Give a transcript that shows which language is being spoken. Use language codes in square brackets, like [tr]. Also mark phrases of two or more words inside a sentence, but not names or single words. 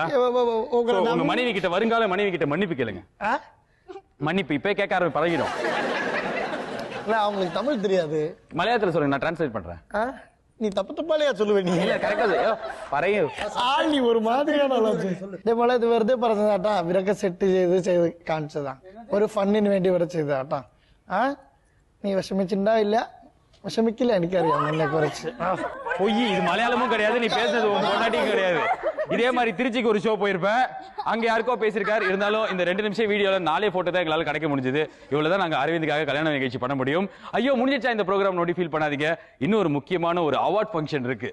[ta] உங்க மனைவி கிட்ட, வருங்கால மனைவி கிட்ட மன்னிப்பு கேளுங்க. மன்னிப்பு இப்ப கேட்க ஆரம்பி பழகிடும். அவங்களுக்கு தமிழ் தெரியாது. மலையாளத்துல சொல்லுங்க, நான் டிரான்ஸ்லேட் பண்றேன். நீ தப்பாலையா சொல்லுவே? நீ [ml] ഇല്ല കറക്റ്റാ പറയ [ta] ஆளி ஒரு மாதிரியான இது [ml] വെറുതെ പറഞ്ഞതാട്ടാ. ഇവരൊക്കെ സെറ്റ് ചെയ്ത് കാണിച്ചതാണ്. ഒരു ഫണ്ണിന് വേണ്ടി ഇവരെ ചെയ്തതാട്ടാ. നീ വിഷമിച്ചിണ്ടാവില്ല, വിഷമിക്കില്ല, എനിക്കറിയാം നിന്നെ കുറിച്ച്. [ta] பொய், இது மலையாளமும் கிடையாது, நீ பேசுறது பொண்டாட்டியும் கிடையாது. இதே மாதிரி திருச்சிக்கு ஒரு ஷோ போயிருப்பேன், அங்க யாருக்கோ பேசியிருக்காரு. இருந்தாலும் இந்த 2 நிமிஷம் வீடியோல 4 போட்டோ தான் எங்களால கிடைக்க முடிஞ்சது. இவ்வளவுதான் நாங்க அரவிந்துக்காக கல்யாண நிகழ்ச்சி பண்ண முடியும். ஐயோ முடிஞ்சிச்சா இந்த ப்ரோக்ராம் நோடி ஃபீல் பண்ணாதீங்க. இன்னும் ஒரு முக்கியமான ஒரு [en] award function [ta] இருக்கு.